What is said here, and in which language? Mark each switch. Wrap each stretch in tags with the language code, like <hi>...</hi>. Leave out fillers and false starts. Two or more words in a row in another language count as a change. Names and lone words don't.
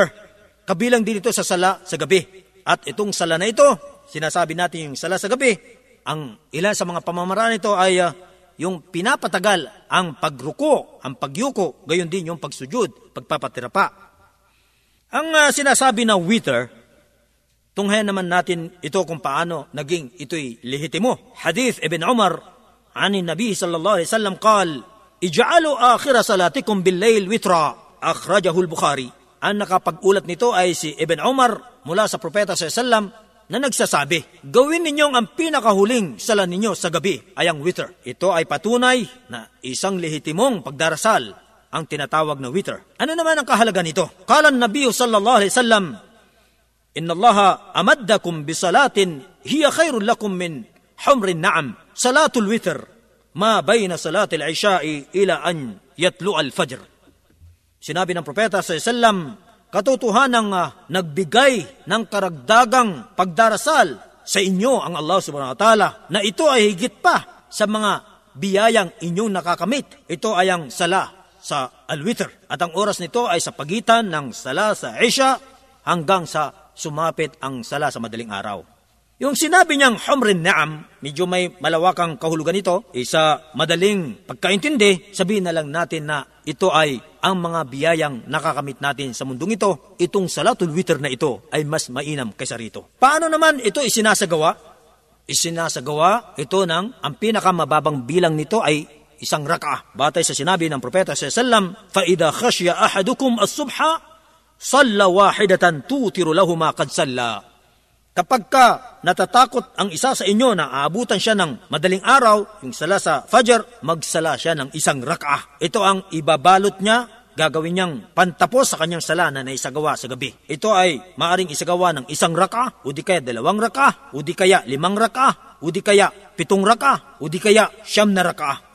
<tl>Kabilang din ito sa sala sa gabi. At itong sala na ito, sinasabi natin yung sala sa gabi, ang ilan sa mga pamamaraan ito ay yung pinapatagal ang pagruko, ang pagyuko, gayon din yung pagsujud, pagpapatirapa. Ang sinasabi na witr, tunghayan naman natin ito kung paano naging ito'y lehitimo.</tl> <ar>حديث ابن عمر عن النبي صلى الله عليه وسلم قال اجعلوا آخر صلاتكم بالليل وترا أخرجه البخاري.</ar> <tl>Ang nakapag-ulat nito ay si Ibn Umar mula sa propeta</tl> <ar>صلى الله عليه وسلم</ar> <tl>na nagsasabi, gawin ninyong ang pinakahuling sala ninyo sa gabi ay ang witr. Ito ay patunay na isang lehitimong pagdarasal ang tinatawag na witr. Ano naman ang kahalaga nito?</tl> <ar>قال النبي صلى الله عليه وسلم إن الله أمدكم بصلاة هي خير لكم من حمر النعم. صلاة الوتر ما بين صلاة العشاء إلى أن يطلع الفجر.</ar> <tl>Sinabi ng propeta</tl> <ar>صلى الله عليه وسلم,</ar> <tl>katotohanang nagbigay ng karagdagang pagdarasal sa inyo ang Allah</tl> <ar>سبحانه وتعالى,</ar> <tl>na ito ay higit pa sa mga biyayang inyong nakakamit. Ito ay ang sala sa al-witr. At ang oras nito ay sa pagitan ng sala sa Isha hanggang sa sumapit ang sala sa madaling araw. Yung sinabi niyang</tl> <ar>حمر النعم,</ar> <tl>medyo may malawakang kahulugan ito. Sa madaling pagkaintindi, sabihin na lang natin na ito ay ang mga biyayang nakakamit natin sa mundong ito. Itong</tl> <ar>صلاة الوتر</ar> <tl>na ito ay mas mainam kaysa rito. Paano naman ito isinasagawa? Isinasagawa ito ng ang pinakamababang bilang nito ay isang rak'ah.</tl> <ar>Batay sa sinabi ng propeta صلى الله عليه وسلم, فَإِذَا خَشْيَ أَحَدُكُمْ الصُّبْحَ صَلَّى وَاحِدَةً تُوتِرُ لَهُ مَا قَدْ صَلَّى.</ar> <tl>Kapag ka natatakot ang isa sa inyo na aabutan siya ng madaling araw, yung sala sa Fajr, magsala siya ng isang rak'ah. Ito ang ibabalot niya, gagawin niyang pantapos sa kanyang sala na naisagawa sa gabi. Ito ay maaring isagawa ng isang rak'ah, o di kaya 2 rak'ah, o di kaya 5 rak'ah, o di kaya 7 rak'ah, o di kaya 9 rak'ah.</tl>